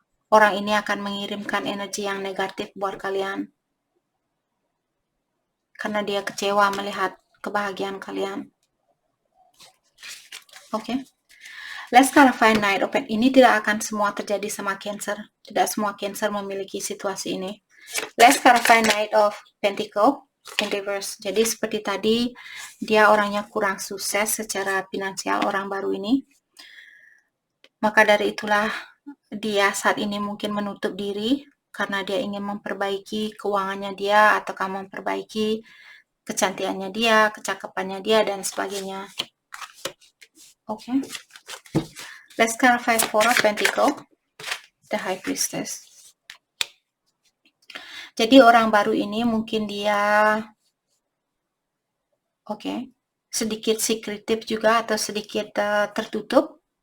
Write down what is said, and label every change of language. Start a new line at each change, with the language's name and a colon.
Indonesian: Orang ini akan mengirimkan energi yang negatif buat kalian. Karena dia kecewa melihat kebahagiaan kalian. Oke.
English: Let's clarify Knight of Pentacles.
Indonesian: Ini tidak akan semua terjadi sama Cancer. Tidak semua Cancer memiliki situasi ini.
English: Let's clarify Knight of Pentacles in reverse.
Indonesian: Jadi seperti tadi, dia orangnya kurang sukses secara finansial, orang baru ini. Maka dari itulah dia saat ini mungkin menutup diri karena dia ingin memperbaiki keuangannya dia, ataukah memperbaiki kecantikannya dia, kecakapannya dia, dan sebagainya. Oke.
English: Let's clarify Four of Pentacles, the High Priestess.
Indonesian: Jadi orang baru ini mungkin dia sedikit secretive juga, atau sedikit tertutup.